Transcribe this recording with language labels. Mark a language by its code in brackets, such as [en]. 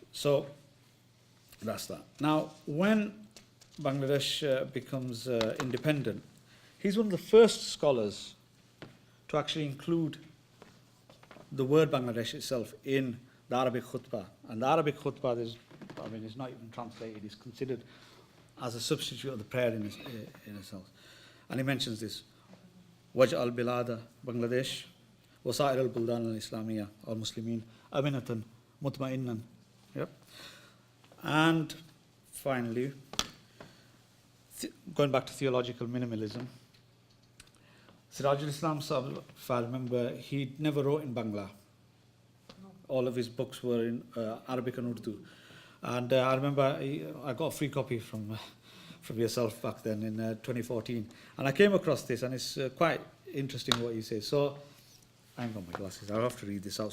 [en] So that's that. Now, when Bangladesh becomes independent, he's one of the first scholars to actually include the word Bangladesh itself in the Arabic khutbah. And the Arabic khutbah is not even translated. It's considered as a substitute of the prayer in itself. And he mentions this, [ar] وَجْعَلْ بِلَادَ Bangladesh وَسَائِرَ الْبُلْدَانِ الْإِسْلَامِيَّةِ الْمُسْلِمِينَ أَمِنَةً مُطْمَئِنًّا. [en] Yep. And finally, going back to theological minimalism, Tajul Islam, if I remember, he never wrote in Bangla. All of his books were in Arabic and Urdu. And I remember I got a free copy from yourself back then in 2014. And I came across this, and it's quite interesting what he says. So I haven't got my glasses. I'll have to read this out.